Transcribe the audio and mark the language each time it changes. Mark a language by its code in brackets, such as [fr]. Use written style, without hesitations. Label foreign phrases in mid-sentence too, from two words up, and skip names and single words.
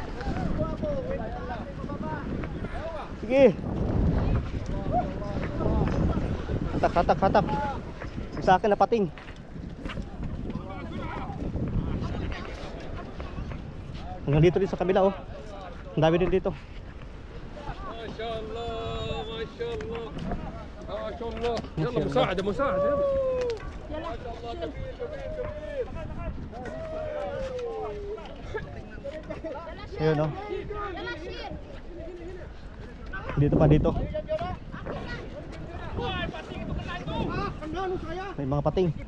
[tl] Sige. Hatak, hatak, hatak. Sa akin napating. Hanggang dito din sa kabila oh. Ang dami din dito. [ar] ماشاء الله، ماشاء الله. Mashallah. يلا مساعدة مساعدة يلا. [tl] Ayun oh. Dito pa dito. May mga pating.